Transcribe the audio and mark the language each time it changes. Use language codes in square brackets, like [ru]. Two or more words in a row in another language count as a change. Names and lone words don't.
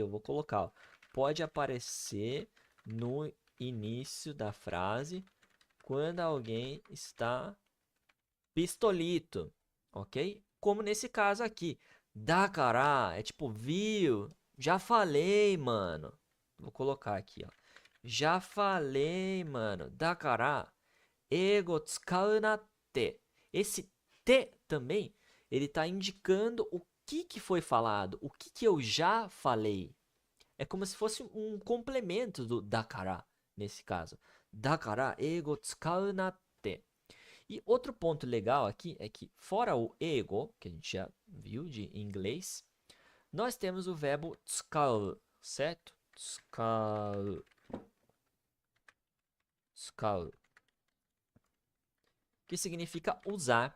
[pt] Eu vou colocar, ó, pode aparecer no início da frase quando alguém está pistolito, ok? Como nesse caso aqui. Dakara é tipo, viu? Já falei, mano. Vou colocar aqui, ó. Já falei, mano. [ja] だから、英語使うなって. [pt] Esse te também, ele tá indicando o que foi falado, o que eu já falei. É como se fosse um complemento do dakara, nesse caso. [ja] だから、英語使うなって. [pt] E outro ponto legal aqui é que, fora o ego, que a gente já viu de inglês, nós temos o verbo tsukau, certo? [ja] 使う。使う. [pt] Que significa usar.